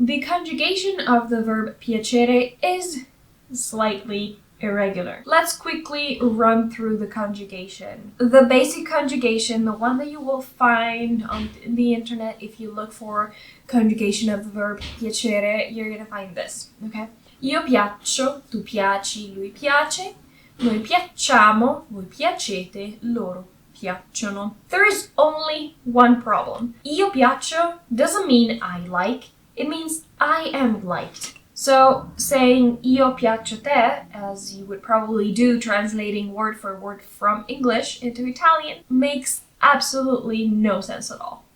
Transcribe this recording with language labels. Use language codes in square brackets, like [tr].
[en] The conjugation of the verb piacere is slightly irregular. Let's quickly run through the conjugation. The basic conjugation, the one that you will find on the internet if you look for conjugation of the verb piacere, you're gonna find this, okay? [it] Io piaccio, tu piaci, lui piace, noi piacciamo, voi piacete, loro piacciono. [en] There is only one problem. [it] Io piaccio [en] doesn't mean I like, it means I am liked. So saying [it] io piaccio te, [en] as you would probably do translating word for word from English into Italian, makes absolutely no sense at all.